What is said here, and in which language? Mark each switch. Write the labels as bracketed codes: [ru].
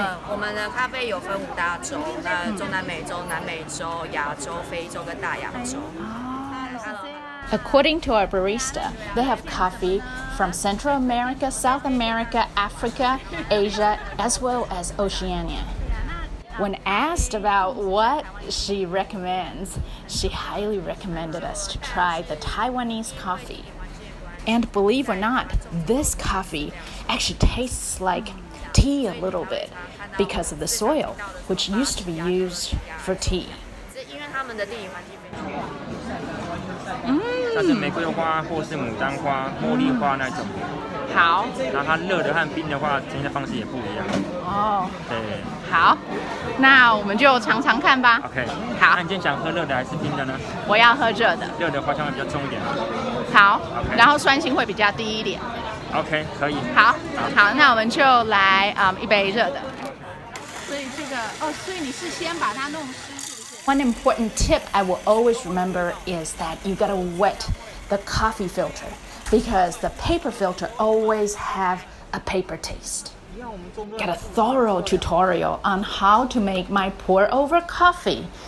[zh] 我们的咖啡有分5大洲，那中南美洲、南美洲、亚洲、非洲跟大洋洲。 [en] According to our barista, they have coffee from Central America, South America, Africa, Asia, as well as Oceania. When asked about what she recommends, she highly recommended us to try the Taiwanese coffee. And believe or not, this coffee actually tastes like tea a little bit because of the soil, which used to be used for tea. [zh] 因为他们的地理环境非常好。它是玫瑰花或是牡丹花、茉莉花那种。好。然后它热的和冰的话，呈现的方式也不一样。哦。对。好，那我们就尝尝看吧。 OK。好。那你今天想喝热的还是冰的呢？我要喝热的。热的花香会比较重一点。好。然后酸性会比较低一点。 OK， 可以。好，那我们就来一杯热的。所以这个所以你是先把它弄湿。 [en] One important tip I will always remember is that you gotta wet the coffee filter because the paper filter always have a paper taste. Get a thorough tutorial on how to make my pour over coffee.